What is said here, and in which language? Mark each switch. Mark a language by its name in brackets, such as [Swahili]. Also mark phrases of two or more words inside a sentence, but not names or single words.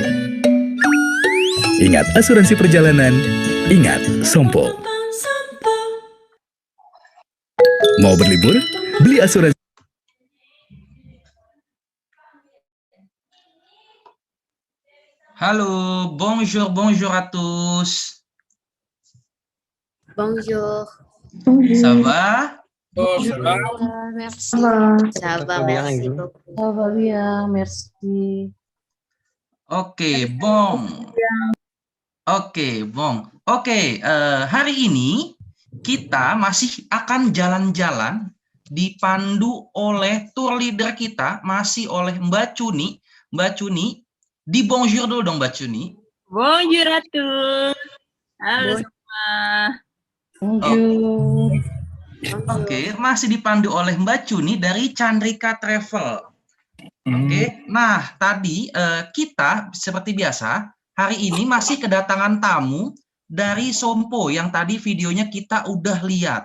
[Indonesian] Ingat asuransi perjalanan, ingat Sompo. Mau berlibur? Beli asuransi. Halo, [French] bonjour, bonjour à tous. Bonjour. Ça va? Merci. Ça va, merci beaucoup. Ça va bien, merci. [Indonesian] Oke, bon. Oke, bon. Oke, hari ini kita masih akan jalan-jalan dipandu oleh tour leader kita, masih oleh Mbak Cuni. Mbak Cuni, di bonjour dulu dong Mbak Cuni. [French] Bonjour à tous. [Indonesian] Halo semua. [French] Bonjour. [Indonesian] Oke, masih dipandu oleh Mbak Cuni dari Chandrika Travel. Oke, nah tadi kita seperti biasa hari ini masih kedatangan tamu dari Sompo yang tadi videonya kita udah lihat.